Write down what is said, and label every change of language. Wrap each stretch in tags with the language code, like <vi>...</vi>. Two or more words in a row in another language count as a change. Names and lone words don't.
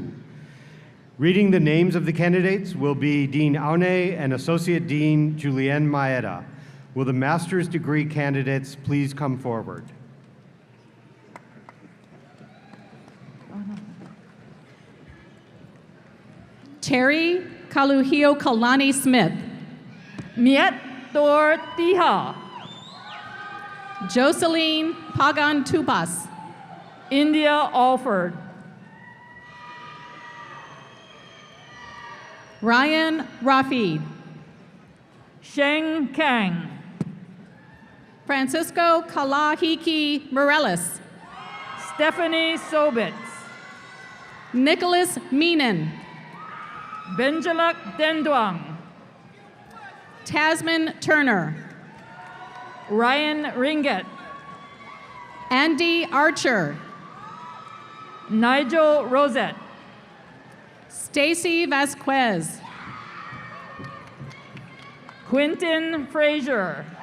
<en>Reading the names of the candidates will be Dean Aune and Associate Dean Julianne Maeda. Will the master's degree candidates please come forward? Terry Kaluhio Kalani Smith. Miet Tor Tiha. Jocelyn Pagan Tupas. India Alford. Ryan Rafid. Sheng Kang. Francisco Kalahiki Morales. Stephanie Sobitz. Nicholas Meenan. Benjalak Denduang. Tasman Turner. Ryan Ringet. Andy Archer. Nigel Rosette. Stacy Vasquez. Quentin Frazier.</en>